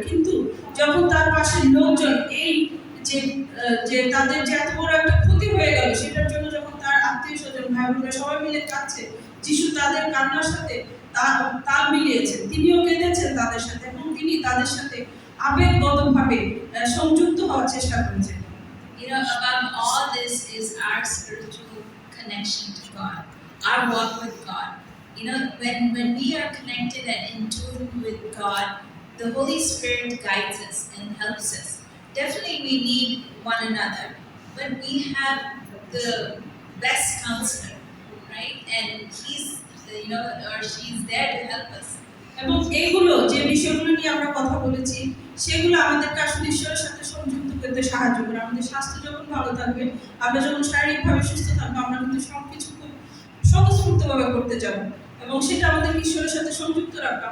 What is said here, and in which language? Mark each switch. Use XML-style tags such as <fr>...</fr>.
<bn>কিন্তু যখন তার পাশের লোকজন এই যে তাদের যে এত বড় একটা ক্ষতি হয়ে গেল, সেটার জন্য যখন তার আত্মীয় স্বজন ভাই বোনেরা সবাই মিলে কাঁদছে, যিশু তাদের কান্নার সাথে তাল মিলিয়েছেন, তিনিও কেঁদেছেন তাদের সাথে, এবং তিনি তাদের সাথে আবেগগতভাবে সংযুক্ত হওয়ার চেষ্টা করেছেন।</bn> <en>Above all this is our spiritual connection to God, our walk with God. When we are connected and in tune with God, the Holy Spirit guides us and helps us. Definitely we need one another, but we have the best counselor, right? And he's, or she's there to help us.</en> <bn>এবং এইগুলো যে বিষয়গুলো নিয়ে আমরা কথা বলেছি, সেগুলো আমাদেরকে আসলে ঈশ্বরের সাথে সংযুক্ত করতে সাহায্য করে। আমাদের স্বাস্থ্য যখন ভালো থাকবে, আমরা যখন শারীরিকভাবে সুস্থ থাকবো, আমরা কিন্তু সবকিছু খুব স্বতঃস্ফূর্তভাবে করতে যাবো, এবং সেটা আমাদের ঈশ্বরের সাথে সংযুক্ত রাখবে।</bn>